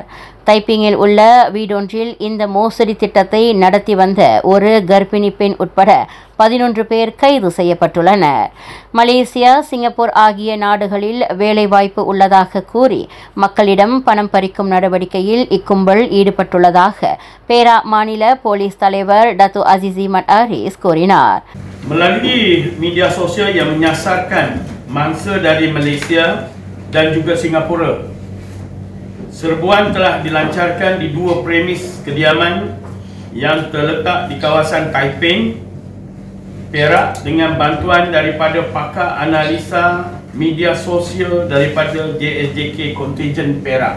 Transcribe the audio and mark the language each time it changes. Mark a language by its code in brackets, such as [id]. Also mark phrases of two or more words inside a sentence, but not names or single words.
[ta] தைப்பிங்கில் உள்ள வீடொன்றில் இந்த மோசடி திட்டத்தை நடத்தி வந்த ஒரு கர்ப்பிணி பெண் உட்பட 11 பேர் கைது செய்யப்பட்டுள்ளனர். மலேசியா, சிங்கப்பூர் ஆகிய நாடுகளில் வேலைவாய்ப்பு உள்ளதாக கூறி மக்களிடம் பணம் பறிக்கும் நடவடிக்கையில் இக்கும்பல் ஈடுபட்டுள்ளதாக பேரா மாநில போலீஸ் தலைவர் டத்து அசிசி மட் அரிஸ் கூறினார். [ms] Melalui media sosial yang menyasarkan mangsa dari Malaysia dan juga Singapura. Serbuan telah dilancarkan di dua premis kediaman yang terletak di kawasan Taiping, Perak dengan bantuan daripada pakar analisa media sosial daripada JSJK Kontijen Perak.